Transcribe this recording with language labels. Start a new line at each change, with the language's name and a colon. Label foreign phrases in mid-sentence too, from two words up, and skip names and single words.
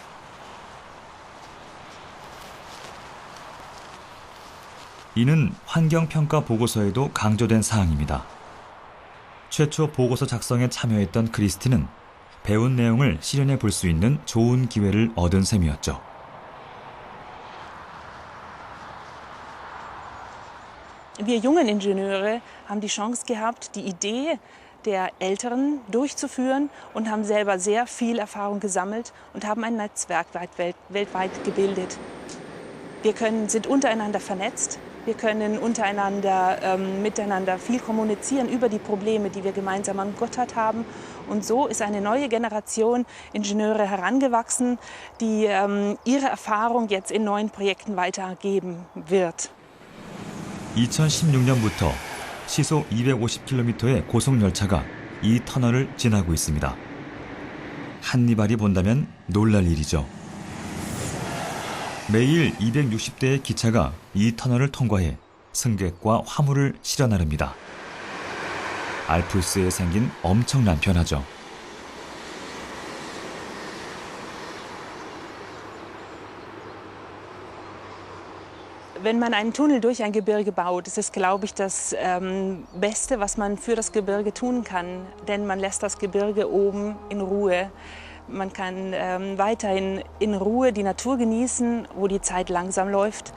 Korean: 이는 환경평가 보고서에도 강조된 사항입니다. 최초 보고서 작성에 참여했던 크리스틴은 배운 내용을 실현해 볼 수 있는 좋은 기회를 얻은 셈이었죠.
German: Wir jungen Ingenieure haben die Chance gehabt, die Idee der Älteren durchzuführen und haben selber sehr viel Erfahrung gesammelt und haben ein Netzwerk weltweit gebildet. Wir sind untereinander vernetzt. Wir können miteinander viel kommunizieren über die Probleme, die wir gemeinsam an Gotthard haben. Und so ist eine neue Generation Ingenieure herangewachsen, die ihre Erfahrung jetzt in neuen Projekten weitergeben wird.
Korean: 2016년부터 시속 250km의 고속열차가 이 터널을 지나고 있습니다. 한니발이 본다면 놀랄 일이죠. 매일 260대의 기차가 이 터널을 통과해 승객과 화물을 실어 나릅니다. 알프스에 생긴 엄청난 변화죠.
German: Wenn man einen Tunnel durch ein Gebirge baut, ist es, glaube ich, das Beste, was man für das Gebirge tun kann. Denn man lässt das Gebirge oben in Ruhe. Man kann weiterhin in Ruhe die Natur genießen, wo die Zeit langsam läuft.